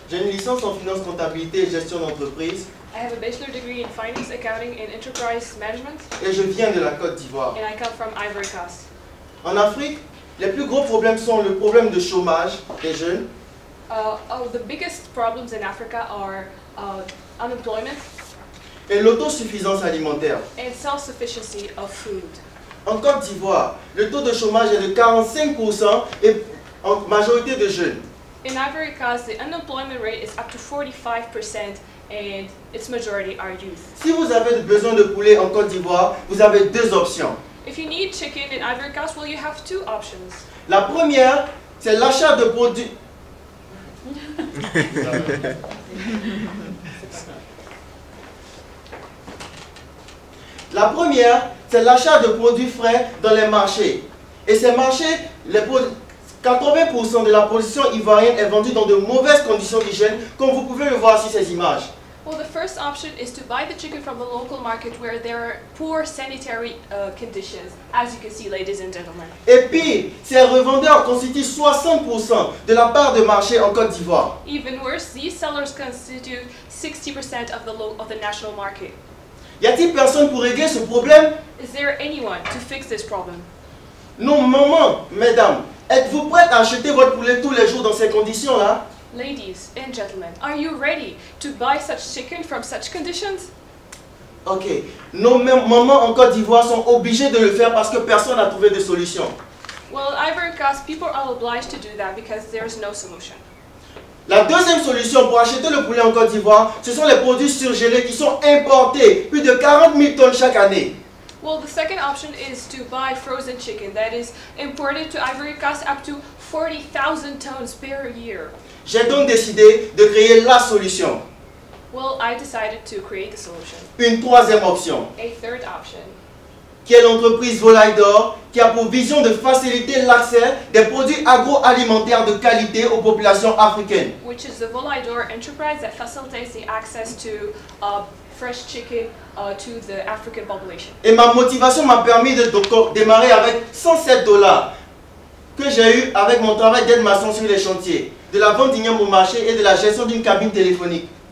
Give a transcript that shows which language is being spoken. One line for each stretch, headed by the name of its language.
French: J'ai une licence en finance, comptabilité et gestion d'entreprise.
English: I have a bachelor degree in finance, accounting, and enterprise management.
French: Et je viens de la Côte d'Ivoire.
English: And I come from Ivory Coast.
French: En Afrique, les plus gros problèmes sont le problème de chômage des jeunes.
English: The biggest problems in Africa are unemployment
French: et l'autosuffisance alimentaire.
English: and self-sufficiency of food.
French: En Côte d'Ivoire, le taux de chômage est de 45% et en majorité de jeunes.
English: In Ivory Coast, the unemployment rate is up to 45%, and its majority are youth.
French: Si vous avez besoin de poulet en Côte d'Ivoire, vous avez 2 options.
English: If you need chicken in Ivory Coast, well, you have 2 options.
French: La première, c'est l'achat de produits. La première, c'est l'achat de produits frais dans les marchés. Et ces marchés, 80% de la production ivoirienne est vendue dans de mauvaises conditions d'hygiène, comme vous pouvez le voir sur ces images.
English: Well, the first option is to buy the chicken from the local market where there are poor sanitary conditions, as you can see, ladies and gentlemen.
French: Et puis, ces revendeurs constituent 60% de la part de marché en Côte d'Ivoire.
English: Even worse, these sellers constitute 60% of the national market.
French: Y a-t-il personne pour régler ce problème?
English: Is there anyone to fix this problem?
French: Non, maman, mesdames, êtes-vous prêtes à acheter votre poulet tous les jours dans ces conditions-là?
English: Ladies and gentlemen, are you ready to buy such chicken from such conditions?
French: Ok, nos mamans en Côte d'Ivoire sont obligées de le faire parce que personne n'a trouvé de solution.
English: Well, Ivory Coast people are obliged to do that because there's no solution.
French: La deuxième solution pour acheter le poulet en Côte d'Ivoire, ce sont les produits surgelés qui sont importés, plus de 40 000 tonnes chaque année.
English: Well, the second option is to buy frozen chicken that is imported to Ivory Coast up to 40,000 tons per year.
French: J'ai donc décidé de créer la solution.
English: Well, I decided to create the solution.
French: Une troisième option,
English: A third option,
French: qui est l'entreprise Volaille d'Or, qui a pour vision de faciliter l'accès des produits agroalimentaires de qualité aux populations africaines.
English: which is the Volaidor enterprise that facilitates the access to fresh chicken to the African population.
French: Et ma motivation m'a permis de démarrer avec 107 $ que j'ai eu avec mon travail d'aide maçon sur les chantiers, de la vente d'igname au marché et de la gestion d'une cabine téléphonique.